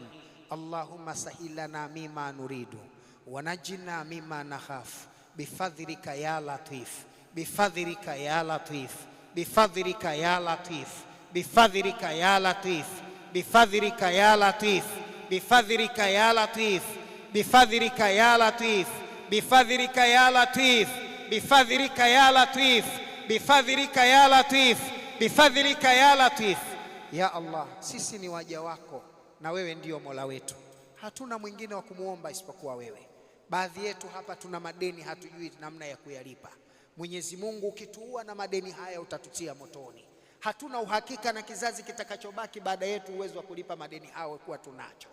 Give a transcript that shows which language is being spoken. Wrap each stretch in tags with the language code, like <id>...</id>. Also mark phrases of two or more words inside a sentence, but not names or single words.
<ar>اللهم سهل لنا مما نريد ونجنا مما نخاف بفضلك يا لطيف، بفضلك يا لطيف، بفضلك يا لطيف، بفضلك يا لطيف، بفضلك يا لطيف، بفضلك يا لطيف، بفضلك يا لطيف، بفضلك يا لطيف، بفضلك يا لطيف، بفضلك يا لطيف، بفضلك يا لطيف. يا الله,</ar> <sw>sisi ni waja wako na wewe ndio Mola wetu, hatuna mwingine wa kumuomba isipokuwa wewe. Baadhi yetu hapa tuna madeni, hatujui namna ya kuyalipa. Mwenyezi Mungu, ukituua na madeni haya utatutia motoni. Hatuna uhakika na kizazi kitakachobaki baada yetu uwezo wa kulipa madeni hayo kuwa tunacho.</sw>